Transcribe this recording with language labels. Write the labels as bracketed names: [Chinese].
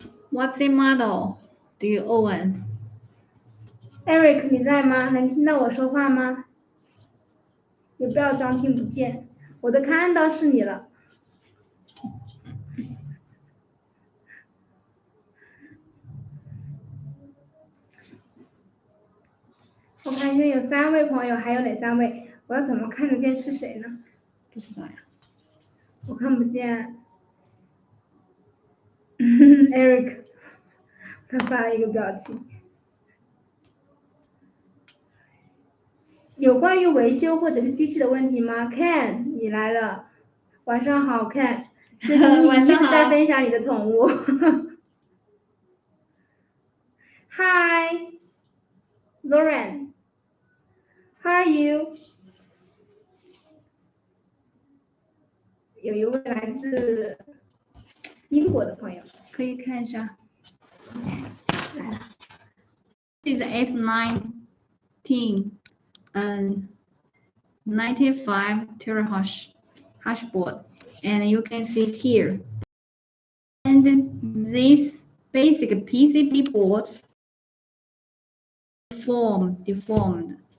[English] What's the model do you own? [Chinese] Eric 你在吗？能听到我说话吗？也不要装听不见，我都看到是你了。我看现在有3位朋友，还有哪3位？我要怎么看得见是谁呢？不知道呀。我看不见。 Eric， 他发了一个表情。有关于维修或者是机器的问题吗 ？Ken， 你来了，晚上好 ，Ken。最近你一直在分享你的宠物。 [English] Hi， Lauren，How are you？ [Chinese] 有一位来自英国的朋友，可以看一下。来了。 [English] This is S19 95 terahash board, and you can see here. And this basic PCB board deformed.